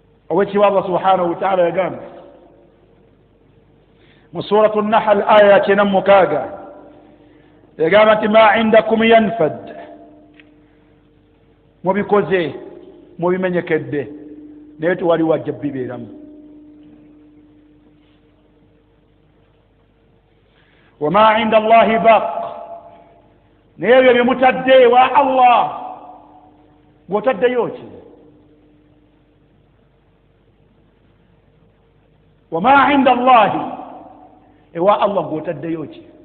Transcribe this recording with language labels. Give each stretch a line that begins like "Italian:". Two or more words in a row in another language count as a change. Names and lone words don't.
Ganda: Oweekitiibwa
Arabic: الله سبحانه وتعالى
Ganda: yagamba mu Suratu Nahl aya ya kyenda mu mukaaga, yagamba nti,
Arabic: "ما عندكم ينفد,"
Ganda: mubikoze, mubimenyekedde, naye tewali wajja bibeeramu.
Arabic: "وما عند الله باق,"
Ganda: naye ebyo bye mutadde ewa Allah, ng'otaddeyo ki?
Arabic: "وما عند الله,"
Ganda: ewa Allah ng'otaddeyo ki?